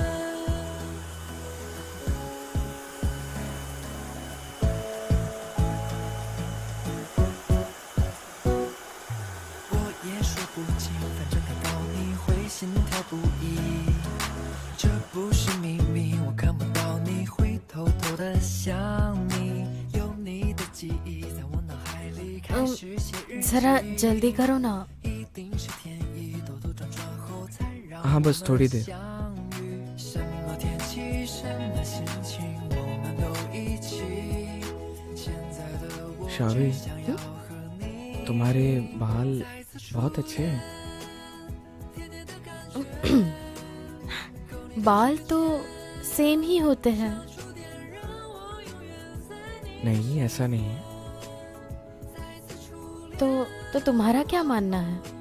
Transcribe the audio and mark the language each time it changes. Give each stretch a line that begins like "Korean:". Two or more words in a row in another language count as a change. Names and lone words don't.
Chinese: 说不清，反正看到你会心跳不已。这不是秘密，我看不到你会偷偷的想你。有你的记忆在我脑海里开始写日记。
Hindi: जरा जल्दी करो ना।
Chinese: 一定是天意，兜兜转
Hindi: हाँ बस थोड़ी देर।
Chinese: 什么天气，什么心情，我们都一起。现在的我 शावी 只想要和你
Hindi: तुम्हारे बाल बहुत अच्छे हैं। बाल तो सेम ही होते हैं। नहीं ऐसा नहीं है। तो तुम्हारा क्या मानना है?